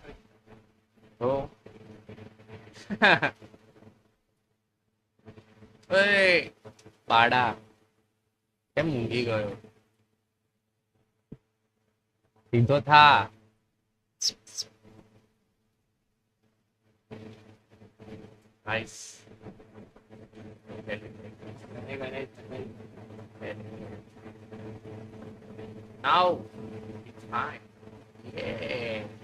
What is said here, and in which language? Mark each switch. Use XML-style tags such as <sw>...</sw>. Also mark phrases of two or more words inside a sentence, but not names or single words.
<gu>Oh. Oi! પાડા કેમ ઊંઘી ગયો સીધો થા નાઈસ</gu> <en>now it's fine yeah</en>